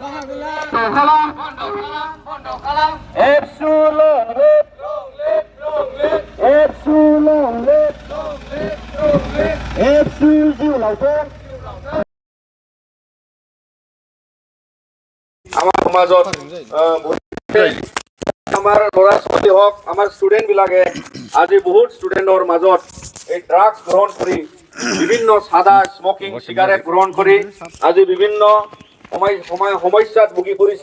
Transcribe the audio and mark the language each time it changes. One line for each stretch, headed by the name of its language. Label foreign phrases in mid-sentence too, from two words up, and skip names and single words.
Assamese: एबसु लं लिभ, एबसु लं लिभ, एबसु जिउ लावथों। আমাৰ সমাজত আমাৰ ল'ৰা ছোৱালী হওক আমাৰ ষ্টুডেণ্ট বিলাকে আজি বহুত ষ্টুডেণ্টৰ মাজত এই ড্ৰাগছ গ্ৰহণ কৰি বিভিন্ন সাদা স্মকিং চিগাৰেট গ্ৰহণ কৰি আজি বিভিন্ন সমস্যাত ভুগি পৰিছে।